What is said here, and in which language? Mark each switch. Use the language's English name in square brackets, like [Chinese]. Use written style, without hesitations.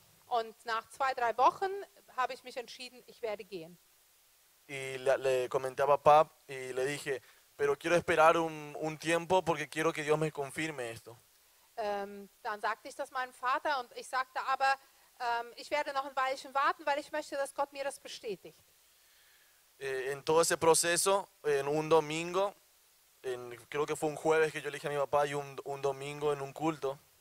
[German] Und nach 2, 3 Wochen habe ich mich entschieden, ich werde gehen. [Spanish] Y le comenté a papá y le dije, pero quiero esperar un tiempo porque quiero que Dios me confirme esto. [German] Dann sagte ich das meinem Vater und ich sagte aber, ich werde noch ein Weilchen warten, weil ich möchte, dass Gott mir das bestätigt. [Spanish] En todo ese proceso, en un domingo, creo que fue un jueves que yo le dije a mi papá y un domingo en un culto,